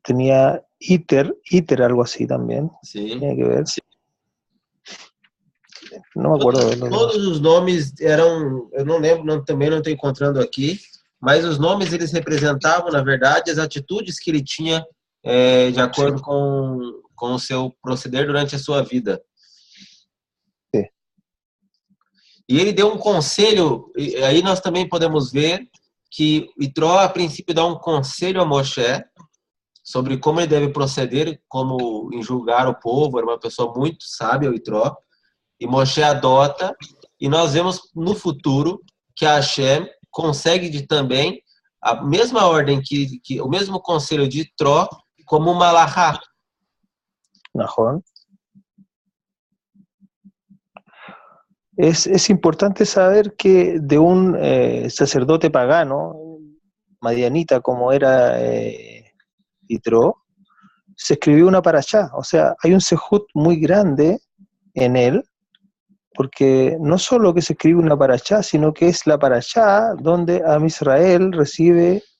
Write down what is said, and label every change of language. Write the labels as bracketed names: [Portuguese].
[Spanish] Tenía Iter algo así también. Sí. Tiene que ver. No me acuerdo de los demás. [Portuguese] Todos os nomes eram, eu não lembro, também não estou encontrando aqui, mas os nomes eles representavam, na verdade, as atitudes que ele tinha de acordo com o seu proceder durante a sua vida. Sim. E ele deu um conselho, e aí nós também podemos ver que Itró, a princípio, dá um conselho a Moshe sobre como ele deve proceder, como em julgar o povo, era uma pessoa muito sábia, o Itró, e Moshe adota, e nós vemos no futuro que a Hashem consegue também a mesma ordem, que o mesmo conselho de Itró, como uma Malachá. [Hebrew] Nahon. [Spanish] Es importante saber que de un sacerdote pagano, madianita como era Yitro, se escribió una parashá, o sea, hay un sejut muy grande en él, porque no solo que se escribe una parashá, sino que es la parashá donde Am Israel recibe